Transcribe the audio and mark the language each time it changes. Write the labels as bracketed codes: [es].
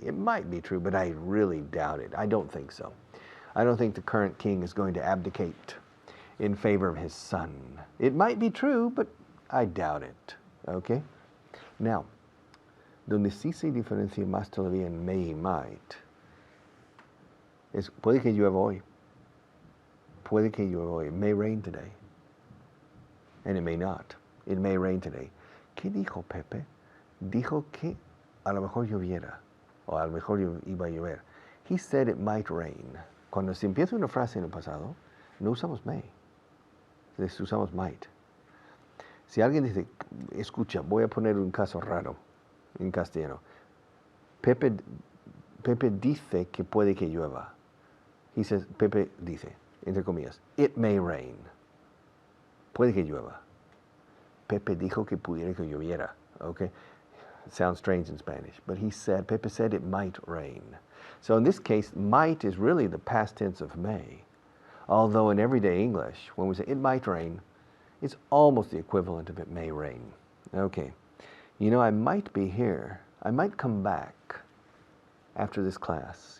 [en] It might be true, but I really doubt it. I don't think so. I don't think the current king is going to abdicate in favor of his son. It might be true, but I doubt it. Okay? [es] Now, donde sí se diferencia más todavía en may y might es puede que llueva hoy. Puede que llueva hoy. [en] It may rain today. And it may not. It may rain today. [es] ¿Qué dijo Pepe? Dijo que a lo mejor lloviera. O a lo mejor iba a llover. [en] He said it might rain. [es] Cuando se empieza una frase en el pasado, no usamos may. Usamos might. Si alguien dice, escucha, voy a poner un caso raro en castellano. Pepe dice que puede que llueva. [en] He says, [es] Pepe dice, entre comillas, [en] it may rain. [es] Puede que llueva. Pepe dijo que pudiera que lloviera. [en] Okay? Sounds strange in Spanish, but Pepe said it might rain. So in this case, might is really the past tense of may. Although in everyday English, when we say it might rain, it's almost the equivalent of it may rain. Okay. You know, I might be here. I might come back after this class.